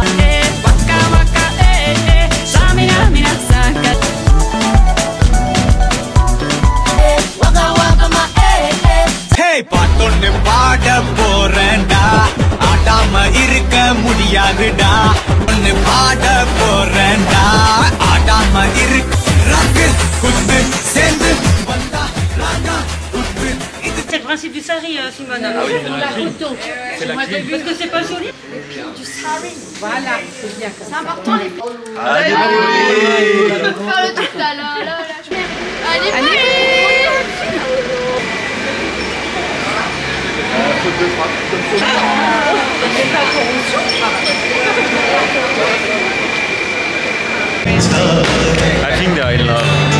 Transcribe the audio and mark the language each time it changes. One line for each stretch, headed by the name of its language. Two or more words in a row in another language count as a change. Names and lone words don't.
Tamil: Eh, waka waka, eh, samina mina saka. Eh, waka waka ma, Hey, பாட்டொன்னு பாட போறேன்டா ஆடாம இருக்க முடியாதுடா ஒன்னு பாட போறேன்டா ஆடாம இருக்க ரங்கு குத்து சேர்ந்து வந்தா ராகா குத்து
French: C'est le principe du sari, Simone. Ah oui, c'est la photo. Parce que c'est pas joli. Du sari. Voilà, c'est bien. C'est important les filles. Allez, On peut faire le truc là, là, là, là. Allez, allez.
English: I think they are in love.